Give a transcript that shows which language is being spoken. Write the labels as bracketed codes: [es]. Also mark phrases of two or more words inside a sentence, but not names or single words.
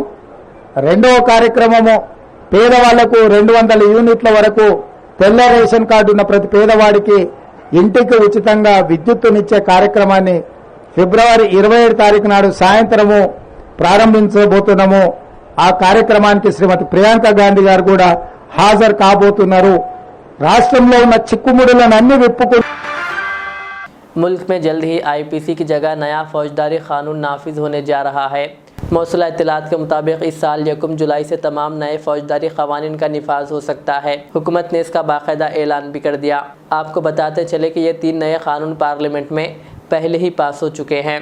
[te] రెండవ కార్యక్రమము పేదవాళ్లకు 200 యూనిట్ల వరకు తెల్ల [en] ration card [te] ఉన్న ప్రతి పేదవాడికి ఇంటికి ఉచితంగా విద్యుత్తునిచ్చే కార్యక్రమాన్ని ఫిబ్రవరి 27 తారీఖు నాడు సాయంత్రము ప్రారంభించబోతున్నాము। ఆ కార్యక్రమానికి శ్రీమతి ప్రియాంక గాంధీ గారు కూడా హాజరు కాబోతున్నారు। రాష్ట్రంలో ఉన్న చిక్కుముడులను అన్ని విప్పుకు [ur] ملک میں جلد ہی آئی پی سی کی جگہ نیا فوجداری قانون نافذ ہونے جا رہا ہے۔ موصولہ اطلاعات کے مطابق اس سال 1 جولائی سے تمام نئے فوجداری قوانین کا نفاذ ہو سکتا ہے۔ حکومت نے اس کا باقاعدہ اعلان بھی کر دیا۔ آپ کو بتاتے چلے کہ یہ 3 نئے قانون پارلیمنٹ میں پہلے ہی پاس ہو چکے ہیں۔